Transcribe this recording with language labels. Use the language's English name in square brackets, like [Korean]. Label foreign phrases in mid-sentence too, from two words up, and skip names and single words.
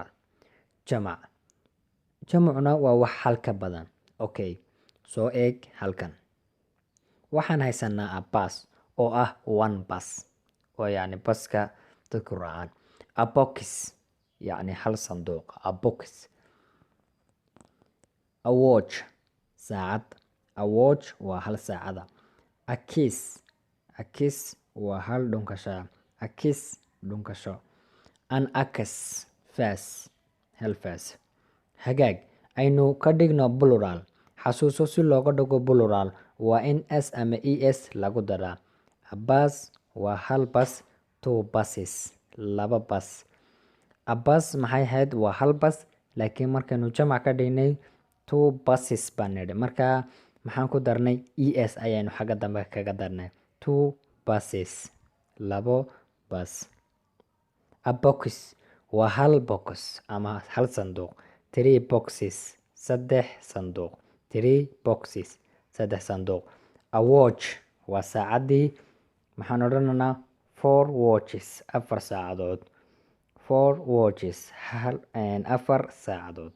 [Somali] Jamac. Jamacuna waa wax hal ka badan. Okay, soo eeg halkan. Waxaan haysanaa [English] a bus [Somali] oo ah 1 bus, oo yacni baska dadku raacaan. [English] A box [Somali] yacni hal sanduuq. [English] A box. A watch saacad. A watch [Somali] waa hal saacada. [English] A kiss. A kiss [Somali] waa hal dhunkasho. [English] A kiss [Somali] dhunkasho. [English] An axe [Somali] faas hal faas. Hagaag aynu ka dhigno plural. Xasuuso si looga dhigo plural waa in s ama es lagu daraa. [English] A bus [Somali] waa hal bus. 2 buses laba bus. [English] A bus [Somali] maxay ahayd waa hal bus. laakiin markaynu jamac ka dhignay 2 buses baan nidhi. Marka maxaan ku darnay es ayaynu xagga dambe kaga darnay. [English] 2 buses, 2 bus. A box [Somali] waa hal box ama hal sanduuq. 3 boxes, 3 sanduuq. 3 boxes, 3 sanduuq. [English] A watch [Somali] waa saacadii. Maxaan odhanaynaa 4 watches, 4 saacadood. 4 watches, 4 saacadood.